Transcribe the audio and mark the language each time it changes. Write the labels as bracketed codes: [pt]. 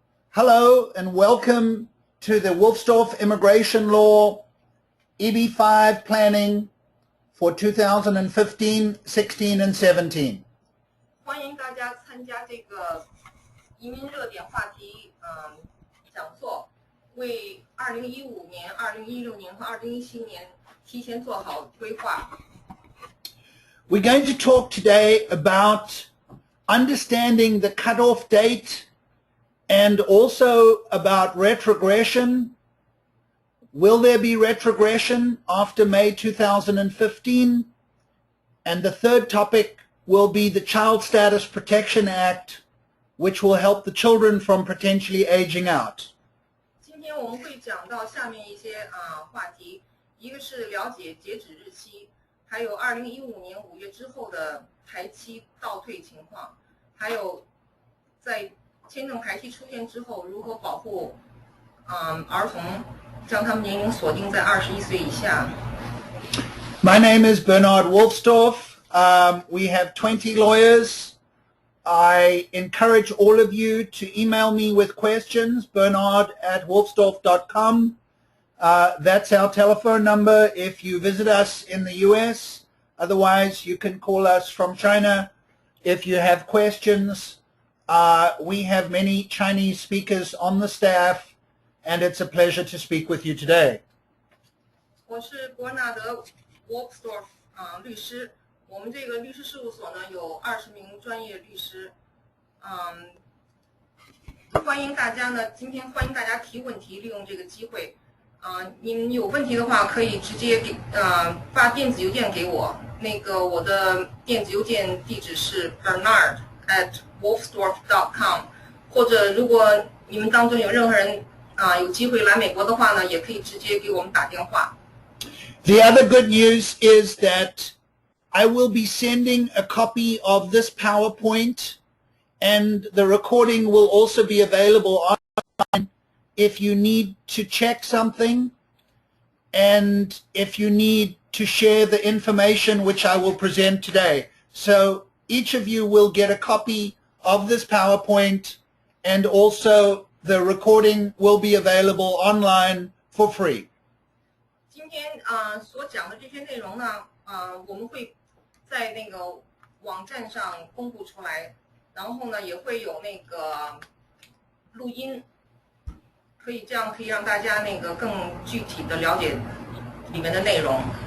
[en] Hello and welcome to the Wolfsdorf Immigration Law EB-5 planning for 2015, 16, and 17. [zh] 欢迎大家参加这个移民热点话题讲座，为2015年、2016年和2017年提前做好规划。 [en] We're going to talk today about understanding the cutoff date and also about retrogression. Will there be retrogression after May 2015? And the third topic will be the Child Status Protection Act, which will help the children from potentially aging out. [zh] 今天我们会讲到下面一些话题，一个是了解截止日期，还有2015年5月之后的排期倒退情况，还有在签证排期出现之后如何保护儿童，将他们年龄锁定在21岁以下。 [en] My name is Bernard Wolfsdorf. We have 20 lawyers. I encourage all of you to email me with questions, bernard@wolfsdorf.com. That's our telephone number if you visit us in the US. Otherwise, you can call us from China if you have questions. We have many Chinese speakers on the staff, and it's a pleasure to speak with you today. [zh] 我是伯纳德 Wolfsdorf 律师，我们这个律师事务所呢有20名专业律师，欢迎大家呢，今天欢迎大家提问题，利用这个机会，你们有问题的话可以直接给发电子邮件给我，那个我的电子邮件地址是 bernard@wolfsdorf.com， 或者如果你们当中有任何人有机会来美国的话呢，也可以直接给我们打电话。 [en] The other good news is that I will be sending a copy of this PowerPoint, and the recording will also be available online if you need to check something and if you need to share the information which I will present today. So each of you will get a copy of this PowerPoint, and also the recording will be available online for free. [zh] 今天所讲的这些内容呢，我们会在那个网站上公布出来，然后呢也会有那个录音，这样可以让大家那个更具体的了解里面的内容。